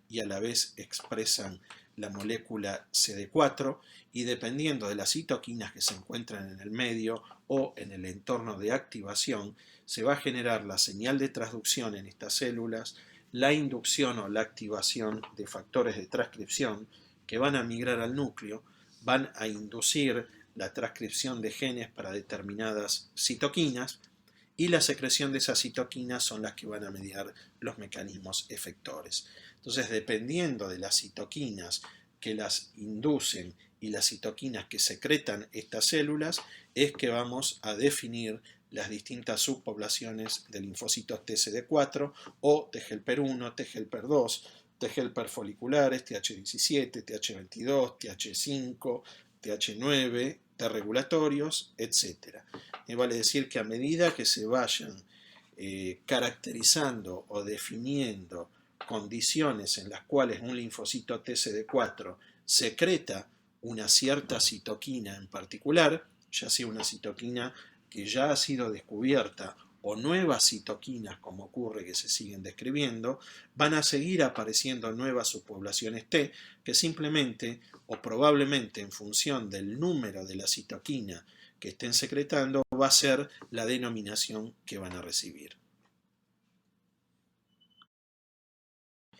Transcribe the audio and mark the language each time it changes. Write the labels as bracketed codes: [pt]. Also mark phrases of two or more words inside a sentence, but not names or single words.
[es] a la vez expresan la molécula CD4, y dependiendo de las citoquinas que se encuentran en el medio o en el entorno de activación, se va a generar la señal de transducción en estas células, la inducción o la activación de factores de transcripción que van a migrar al núcleo, van a inducir la transcripción de genes para determinadas citoquinas, y la secreción de esas citoquinas son las que van a mediar los mecanismos efectores. Entonces, dependiendo de las citoquinas que las inducen y las citoquinas que secretan estas células, es que vamos a definir las distintas subpoblaciones de linfocitos TCD4 o T helper 1, T helper 2, T helper foliculares, Th17, Th22, Th5, Th9, T regulatorios, etc. Vale decir que a medida que se vayan caracterizando o definiendo condiciones en las cuales un linfocito TCD4 secreta una cierta citoquina en particular, ya sea una citoquina que ya ha sido descubierta o nuevas citoquinas, como ocurre que se siguen describiendo, van a seguir apareciendo nuevas subpoblaciones T que simplemente o probablemente en función del número de la citoquina que estén secretando va a ser la denominación que van a recibir.